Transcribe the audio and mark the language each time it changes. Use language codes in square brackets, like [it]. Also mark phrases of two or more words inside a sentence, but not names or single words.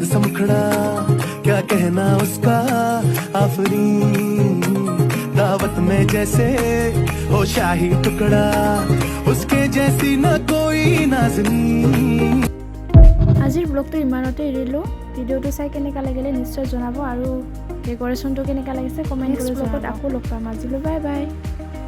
[hi] सा मुखड़ा, क्या कहना उसका आफरीन, दावत में जैसे हो शाही टुकड़ा, उसके जैसी न कोई नाज़नीन। [as] আজিৰ ব্লগটো ইমানতে এৰিলোঁ। ভিডিঅ'টো চাই কেনেকুৱা লাগিলে নিশ্চয় জনাব। আৰু ডেক'ৰেশ্যনটো কেনেকুৱা লাগিছে কমেণ্ট কৰি জনাব। আকৌ লগ পাম। আজিলৈ [en] bye bye.